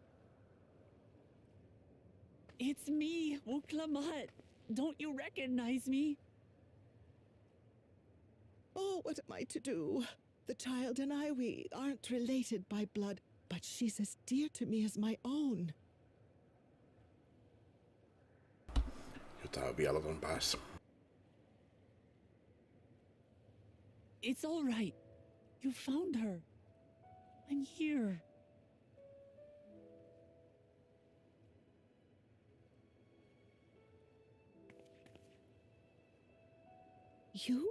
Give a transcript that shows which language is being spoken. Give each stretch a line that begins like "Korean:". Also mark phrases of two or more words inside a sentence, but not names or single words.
English: It's me, Wuklamat. Don't you recognize me? Oh, what am I to do? The child and I, we aren't related by blood, but she's as dear to me as my own.
Finnish: Jotain vieläton päässä.
English: It's all right. You found her. I'm here. You?